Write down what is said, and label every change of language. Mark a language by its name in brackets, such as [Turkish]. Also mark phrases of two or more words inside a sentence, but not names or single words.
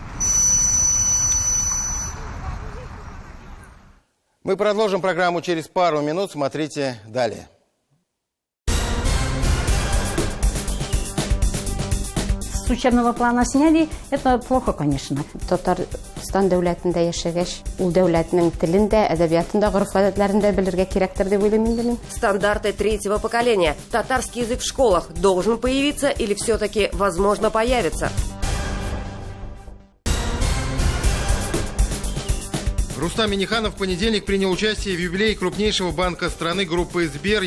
[Russian] Мы продолжим программу через пару минут. Смотрите далее. С учебного плана сняли, это плохо, конечно. [Tatar] Татарстан дәүләтендә яшәгәч, ул дәүләтнең телен дә, әдәбиятын да, гореф-гадәтләрен дә белергә кирәктер дип уйлыйм. [Russian] Стандарты третьего поколения. Татарский язык в школах должен появиться или все-таки, возможно, появится? Рустам Минниханов в понедельник принял участие в юбилее крупнейшего банка страны группы «Сбер».